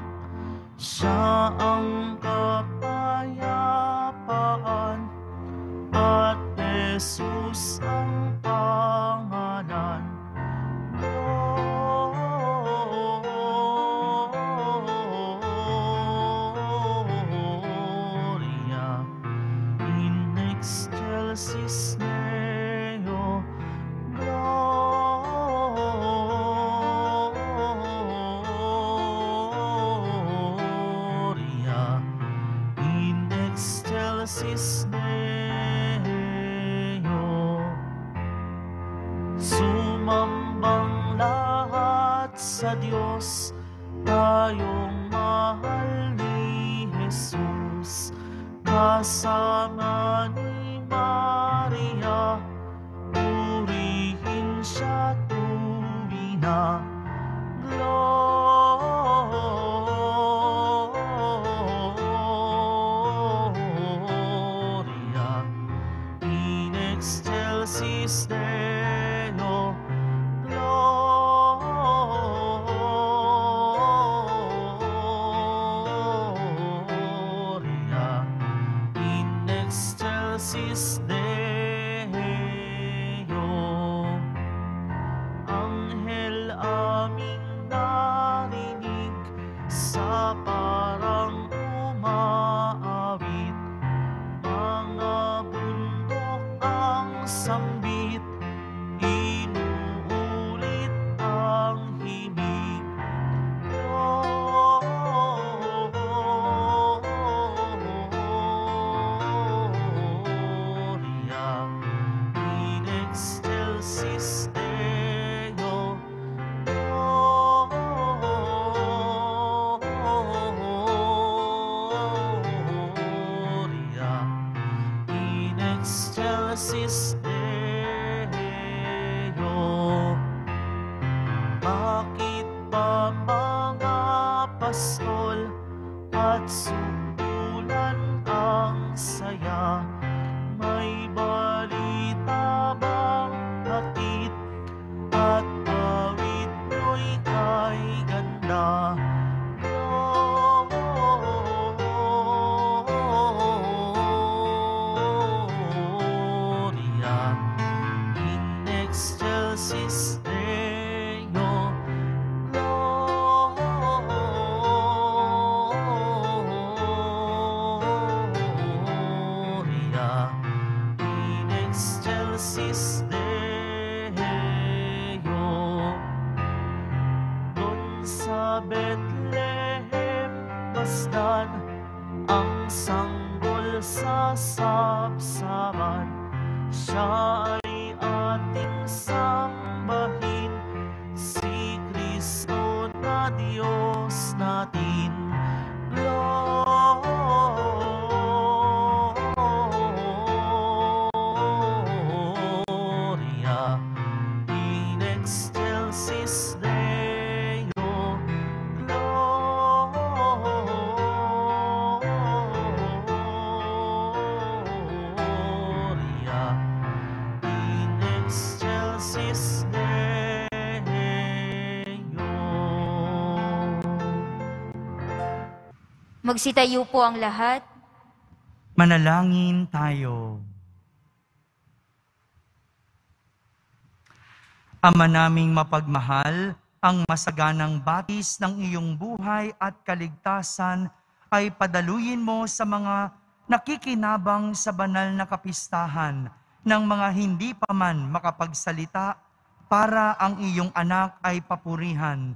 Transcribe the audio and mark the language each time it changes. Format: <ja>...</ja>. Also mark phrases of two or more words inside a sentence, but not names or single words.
<tl>Siya ang kapayapaan at Jesus ang pangalan.</tl> <la>Gloria in excelsis Deo. Gloria in excelsis Deo.</la> <tl>Sumambang lahat sa Diyos, tayong mahal ni Jesus. Kasama ni Maria, purihin siya tuwina.</tl> <la>Gloria in excelsis Deo. Gloria in excelsis Deo.</la> <tl>Anghel aming narinig sa parang umaawit, mga bundok ang sambit, inuulit ang himig.</tl> <la>Gloria in excelsis Deo. Gloria in excelsis Deo.</la> <tl>Bakit ba mga pastol at subulan ang saya? May balita bang hatid at awit nyo'y kay ganda?</tl> <la>Gloria in excelsis Deo. Gloria in excelsis Deo.</la> <tl>Doon sa Bethlehem pasdan, ang sanggol sa sabsaban. Siya ay ating sambahin natin.</tl> <la>Gloria in excelsis Deo. Gloria in excelsis Deo.</la> <tl>Magsitayo po ang lahat. Manalangin tayo. Ama naming mapagmahal, ang masaganang batis ng iyong buhay at kaligtasan ay padaluyin mo sa mga nakikinabang sa banal na kapistahan ng mga hindi pa man makapagsalita para ang iyong anak ay papurihan.</tl>